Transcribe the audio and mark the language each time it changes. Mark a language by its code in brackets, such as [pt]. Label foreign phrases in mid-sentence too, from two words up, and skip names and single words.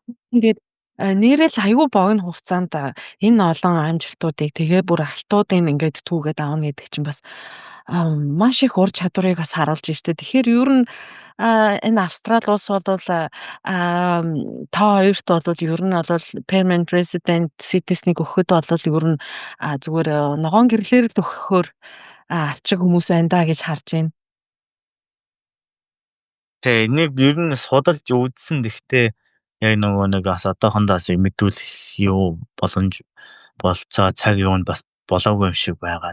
[mn] Тэгээд нэрэл айгүй богино хугацаанд энэ олон амжилтуудыг тэгээ бүр алтуудыг ингээд түүгээд аавна гэдэг чинь бас маш их ур чадварыг бас харуулж штэ. Тэгэхээр ер нь энэ Австрали улс бол та хоёрт бол ер нь бол [en] permanent resident citizen- [mn] ыг өгөхөд бол ер нь зүгээр ногоон гэрлэр л өгөхөөр алчиг хүмүүс байна да гэж харж байна. Тэг нэг ер нь судалж үзсэн. Гэхдээ яг нөгөө нэг бас одоохондоо мэдүүлэх юу боломж болцоо цаг юу нь бас болоогүй юм шиг байгаа.